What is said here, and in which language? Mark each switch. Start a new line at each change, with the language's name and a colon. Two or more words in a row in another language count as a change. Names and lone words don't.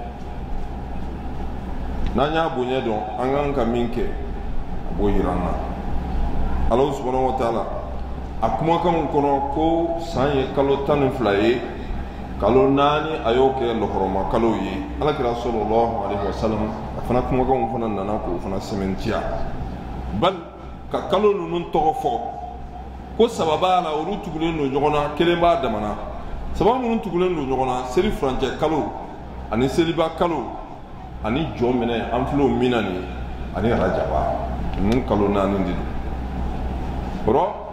Bambara: n'an y'a bonya dɔn an kan ka min kɛ a b'o yira an na Ala
Arabic: سبحانه وتعالى
Bambara: a kumakanw kɔnɔ ko san ye kalo 12 ye kalo 4 a y'o kɛ lɔgɔrɔma kalo ye alakira
Arabic: صلى الله عليه وسلم
Bambara: a fana kumakanw fana nana k'o fana sɛmɛntiya bal ka kalo ninnu tɔgɔ fɔ ko sababa la olu tugulen don ɲɔgɔn na kelen b'a damana sababa minnu tugulen don ɲɔgɔn na seli furancɛ kalo ani seliba kalo ani jɔn minɛ an filɛ o min na nin ye ani rajaba ninnu kalo 4 de don kɔrɔ